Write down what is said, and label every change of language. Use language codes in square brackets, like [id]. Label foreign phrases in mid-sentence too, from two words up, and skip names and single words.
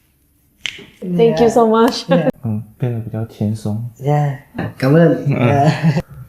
[en] Thank you so much. [zh] 变得比较轻松。 [en] Yeah. [vi] Cảm ơn. Yeah.